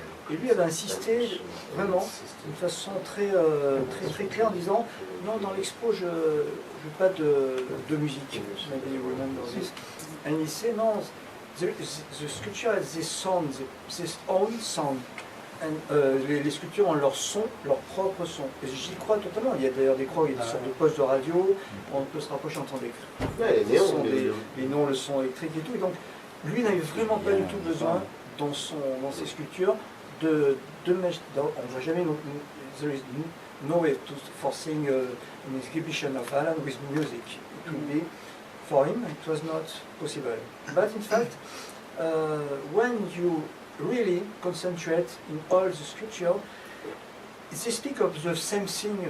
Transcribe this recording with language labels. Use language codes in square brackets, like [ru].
[fr] Et lui avait insisté vraiment d'une façon très claire en disant non, dans l'expo je veux pas de musique. [en] Maybe you remember this. And he said no, the sculpture has this sound, this own sound. [fr] Les sculptures ont leur son, leur propre son. Et j'y crois totalement. Il y a d'ailleurs des croix, il y a des sortes de postes de radio, on peut se rapprocher, entendre les néons, le son électrique et tout. Et donc lui n'avait vraiment pas du tout besoin dans ses sculptures de mettre. On ne va jamais. [en] There is no way to forcing an exhibition of Alan with music. It would be for him. It was not possible. But in fact, when you really concentrate in all the sculpture, they speak of the same thing.